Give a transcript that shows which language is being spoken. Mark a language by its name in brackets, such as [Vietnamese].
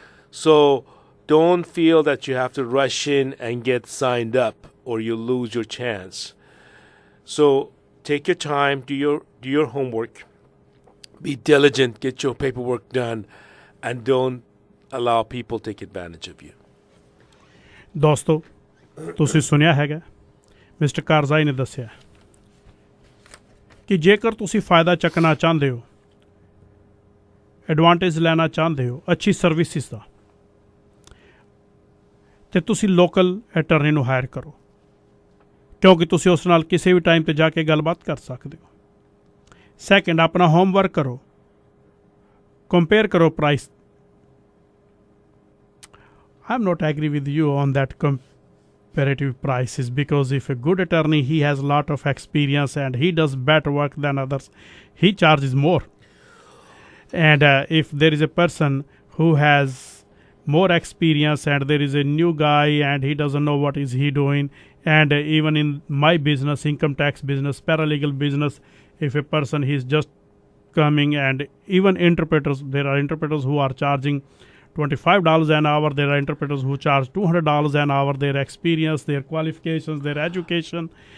[English] So don't feel that you have to rush in and get signed up or you lose your chance. So take your time, do your homework, be diligent, get your paperwork done, and don't allow people to take advantage of you. [Punjabi] ਦੋਸਤੋ ਤੁਸੀਂ ਸੁਣਿਆ ਹੈਗਾ mister ਕਾਰਜ਼ਾਈ ਨੇ ਦੱਸਿਆ ਕਿ ਜੇਕਰ ਤੁਸੀਂ ਫਾਇਦਾ ਚੱਕਣਾ ਚਾਹੁੰਦੇ ਹੋ, ਐਡਵਾਂਟੇਜ ਲੈਣਾ ਚਾਹੁੰਦੇ ਹੋ ਅੱਛੀ ਸਰਵਿਸਿਜ਼ ਦਾ, ਤੇ ਤੁਸੀਂ ਲੋਕਲ ਅਟਰਨੀ ਨੂੰ ਹਾਇਰ ਕਰੋ, ਕਿਉਂਕਿ ਤੁਸੀਂ ਉਸ ਨਾਲ ਕਿਸੇ ਵੀ ਟਾਈਮ 'ਤੇ ਜਾ ਕੇ ਗੱਲਬਾਤ ਕਰ ਸਕਦੇ ਹੋ. ਸੈਕਿੰਡ, ਆਪਣਾ ਹੋਮਵਰਕ ਕਰੋ, ਕੰਪੇਅਰ ਕਰੋ price. [English] I'm not agree with you on that comparative prices, because if a good attorney, he has a lot of experience and he does better work than others, he charges more. And if there is a person who has more experience and there is a new guy and he doesn't know what is he doing, and even in my business, income tax business, paralegal business, if a person is just coming, and even interpreters, there are interpreters who are charging $25 an hour, there are interpreters who charge $200 an hour, their experience, their qualifications, their education.